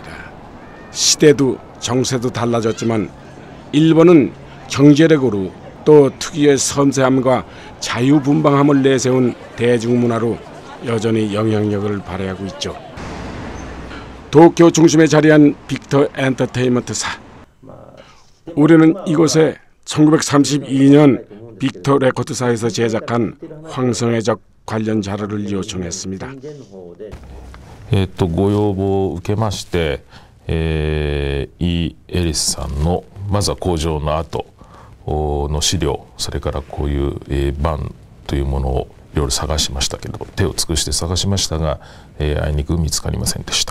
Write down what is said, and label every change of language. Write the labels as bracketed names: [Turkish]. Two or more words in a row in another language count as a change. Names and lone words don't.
[Korean] 시대도 정세도 달라졌지만 일본은 경제력으로 또 특유의 섬세함과 자유분방함을 내세운 대중문화로 여전히 영향력을 발휘하고 있죠. 도쿄 중심에 자리한 빅터 엔터테인먼트사. 우리는 이곳에 1932년 빅터 레코드사에서 제작한 황성의 적 관련 자료를 요청했습니다. [Japanese] ご要望を受けまして、イ・エリスさんのまずは工場の後の資料、それからこういう版というものをいろいろ探しましたけれど、手を尽くして探しましたが、あいにく見つかりませんでした。